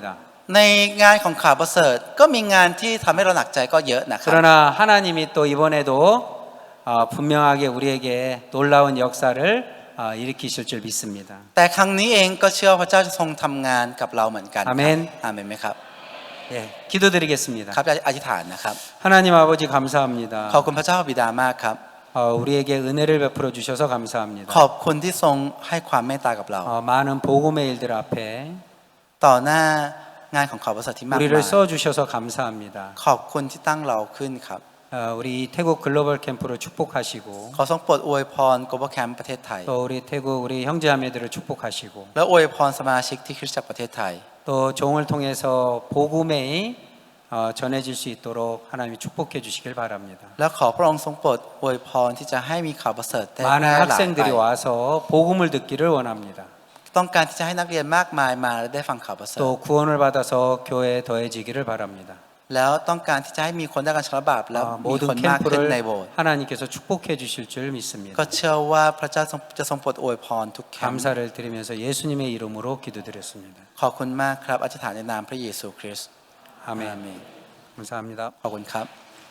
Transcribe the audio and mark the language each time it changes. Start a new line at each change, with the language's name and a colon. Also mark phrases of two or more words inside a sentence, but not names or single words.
Thai: ในงานของข่าวประเสริฐก็มีงานที่ทำให้เราหนักใจก็เยอะนะครับ
Korean: 그러나 하나님이 또 이번에도 분명하게 우리에게 놀라운 역사를 일으키실 줄 믿습니다.
Thai: แต่ครั้งนี้เองก็เชื่อว่าพระเจ้าจะทรงทำงานกับเราเหมือนกันครับ อาเมน อาเมนไหมครับ
Korean: 예, 기도드리겠습니다.
Thai: ครับจะอธิษฐานนะครับ
Korean: 하나님 아버지 감사합니다.
Thai: ขอบคุณพระเจ้าบิดามากครับ
Korean: 우리에게 은혜를 베풀어 주셔서 감사합니다.
Thai: ขอบคุณที่ทรงให้ความเมตตากับเรา
Korean: 많은 복음의 일들 앞에
Thai: ต่อหน้างานของข่าวประเสริฐที่มาก
Korean: 우리를
Thai: มาย
Korean: 써 주셔서 감사합니다.
Thai: ขอบคุณที่ตั้งเราขึ้นครับ
Korean: 우리 태국 글로벌 캠프를 축복하시고
Thai: ขอทรงโปรดอวยพร
English: global camp
Thai: ประเทศไทย
Korean: 또 우리 태국 우리 형제자매들을 축복하시고
Thai: และอวยพรสมาชิกที่คริสตจักรประเทศไทย
Korean: 또 종을 통해서 복음이 전해질 수 있도록 하나님이 축복해 주시길 바랍니다.
Thai: และขอพระองค์ทรงโปรดอวยพรที่จะให้มีข่าวประเสริฐได้แพร่
Korean: 많은
Thai: หลายไป
Korean: 학생들이 와서 복음을 듣기를 원합니다.
Thai: ต้องการที่จะให้นักเรียนมากมายมาและได้ฟังข่าวประเสริฐ
Korean: 또 구원을 받아서 교회에 더해지기를 바랍니다.
Thai: แล้วต้องการที่จะให้มีคนได้การชำระบาปแล้วมีคน
Korean: 모든
Thai: มากขึ้นใน
Korean: 캠프를
Thai: โบสถ์
Korean: 하나님께서 축복해 주실 줄 믿습니다.
Thai: ก็เชื่อว่าพระเจ้าจะทรงโปรดอวยพรทุกแคมป์
Korean: 감사를 드리면서 예수님의 이름으로 기도드렸습니다.
Thai: ขอบคุณมากครับอธิษฐานในนามพระเยซูคริสต์
Korean: 아멘.
Thai: อาเมน
Korean: 감사합니다.
Thai: ขอบคุณครับ